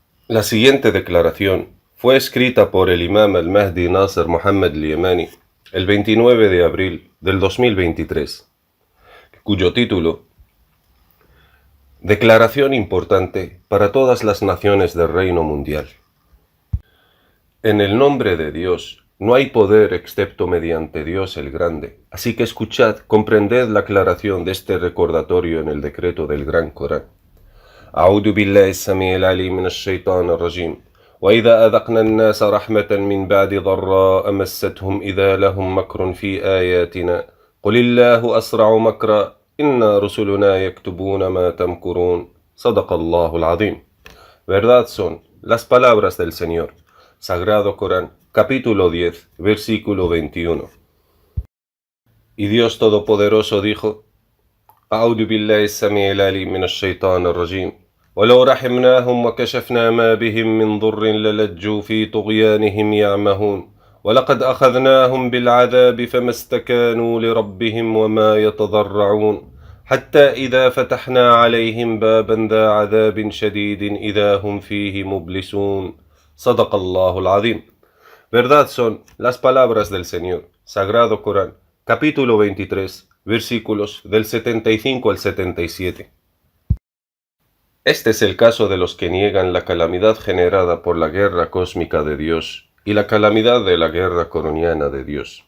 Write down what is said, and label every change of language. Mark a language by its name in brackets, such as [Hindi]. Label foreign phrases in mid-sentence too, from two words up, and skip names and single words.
[Spanish] La siguiente declaración fue escrita por el imam al-Mahdi Nasser Mohammed al-Yemani el 29 de abril del 2023, cuyo título: Declaración importante para todas las naciones del reino mundial. En el nombre de Dios, no hay poder excepto mediante Dios el Grande. Así que escuchad, comprended la aclaración de este recordatorio en el decreto del Gran Corán. [Arabic] أعوذ بالله السميع العليم من الشيطان الرجيم وإذا أذقنا الناس رحمة من بعد ضراء مستهم إذا لهم مكر في آياتنا قل الله أسرع مكرا إن رسلنا يكتبون ما تمكرون صدق الله العظيم. [Spanish] Verdad son las palabras del Señor. Sagrado Corán, capítulo 10, versículo 21. Y Dios Todopoderoso dijo: [Arabic] أعوذ بالله السميع العليم من الشيطان الرجيم ولو رحمناهم وكشفنا ما بهم من ضر للجوا في طغيانهم يعمهون ولقد أخذناهم بالعذاب فما استكانوا لربهم وما يتضرعون حتى إذا فتحنا عليهم بابا ذا عذاب شديد إذا هم فيه مبلسون صدق الله العظيم. [Spanish] Verdad son las palabras del Señor. Sagrado Corán, capítulo 23, versículos del 75 al 77. Este es el caso de los que niegan la calamidad generada por la guerra cósmica de Dios y la calamidad de la guerra coroniana de Dios.